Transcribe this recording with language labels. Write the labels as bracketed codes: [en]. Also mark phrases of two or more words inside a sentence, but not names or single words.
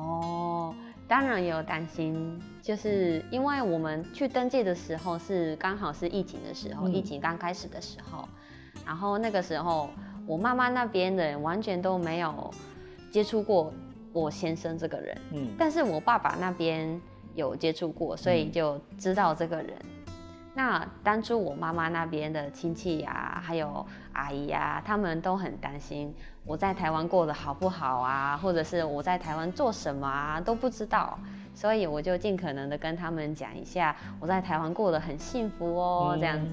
[zh] 哦，當然有擔心，就是因為我們去登記的時候是剛好是疫情的時候，疫情剛開始的時候，然後那個時候。我媽媽那邊的人完全都沒有接觸過我先生這個人，但是我爸爸那邊有接觸過，所以就知道這個人。那当初我妈妈那边的亲戚呀，还有阿姨呀，他们都很担心我在台湾过得好不好啊，或者是我在台湾做什么啊都不知道，所以我就尽可能的跟他们讲一下，我在台湾过得很幸福哦，这样子。